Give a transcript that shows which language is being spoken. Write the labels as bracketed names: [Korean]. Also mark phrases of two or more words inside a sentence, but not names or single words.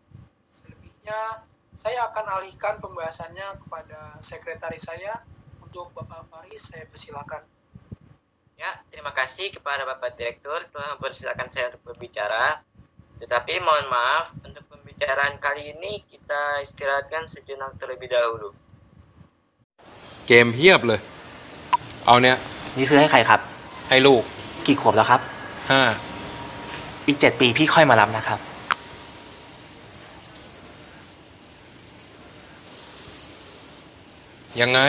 [Indonesian] Selebihnya, saya akan alihkan pembahasannya kepada sekretaris saya. Untuk Bapak Faris, saya persilakan. Ya, terima kasih kepada Bapak Direktur telah mempersilakan saya untuk berbicara. Tetapi mohon maaf, untuk pembicaraan kali ini kita istirahatkan sejenak terlebih dahulu. [Thai] เกมเฮียบเลย เอาเนี่ย นี่ซื้อให้ใครครับ ให้ลูก กี่ขวบแล้วครับ 5 อีก 7 ปีพี่ค่อยมารับนะครับ ยังไง